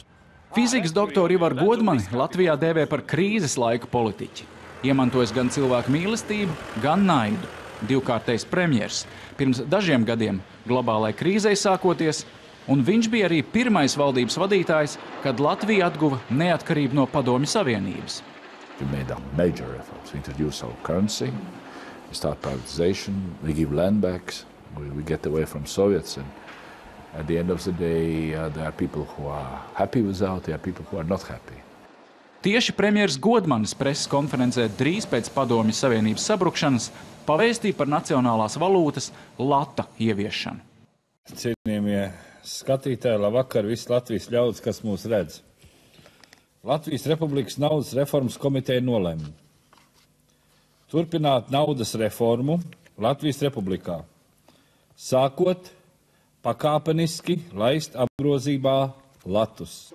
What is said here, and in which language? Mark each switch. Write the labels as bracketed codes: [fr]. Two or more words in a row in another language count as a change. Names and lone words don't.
[lv] Fizikas doktoru Ivaru Godmani Latvijā dēvē par krīzes laika politiķi. Iemantojas gan cilvēku mīlestību, gan naidu. Divkārtais premjers. Pirms dažiem gadiem globālai krīzei sākoties, un viņš bija arī pirmais valdības vadītājs, kad Latvija atguva neatkarību no Padomju Savienības. [en] We made a major effort to introduce our currency, we start privatization, we give land backs, we get away from Soviets, and at the end of the day, there are people who are happy without, there are people who are not happy. [lv] Tieši premjers Godmanis preses konferencē drīz pēc Padomju Savienības sabrukšanas pavēstīja par nacionālās valūtas lata ieviešanu. Cienījamie skatītāji, labvakar, visi Latvijas ļaudis, kas mūs redz. Latvijas Republikas naudas reformas komiteja nolēma turpināt naudas reformu Latvijas Republikā, sākot pakāpeniski laist apgrozībā latus.